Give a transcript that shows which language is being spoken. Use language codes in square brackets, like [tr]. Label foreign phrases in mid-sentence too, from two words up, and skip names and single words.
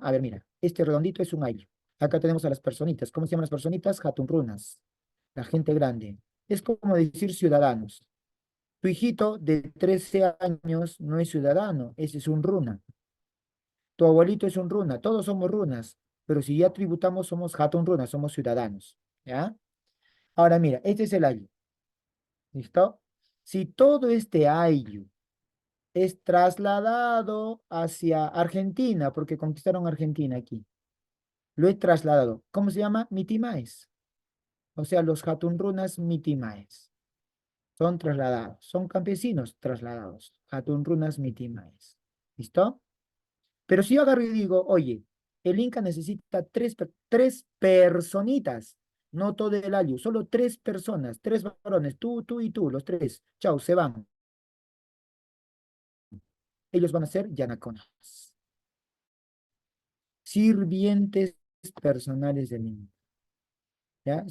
[es] A ver, mira, este redondito es un ayllu. Acá tenemos a las personitas. ¿Cómo se llaman las personitas? Hatunrunas. La gente grande. Es como decir ciudadanos. Tu hijito de 13 años no es ciudadano, ese es un runa. Tu abuelito es un runa, todos somos runas, pero si ya tributamos somos [qu] hatun runas, [es] somos ciudadanos. ¿Ya? Ahora mira, este es el ayllu. ¿Listo? Si todo este ayllu es trasladado hacia Argentina, porque conquistaron Argentina aquí, lo he trasladado. ¿Cómo se llama? Mitimaes. O sea, los [qu] hatun runas mitimaes. [es] Son trasladados, son campesinos trasladados. [qu] Hatun runas mitimaes. [es] ¿Listo? Pero si yo agarro y digo, oye, el Inca necesita tres personitas, no todo el ayllu, solo tres personas, tres varones, tú y tú, los tres. Chao, se van. Ellos van a ser yanaconas, sirvientes personales del Inca, ¿ya?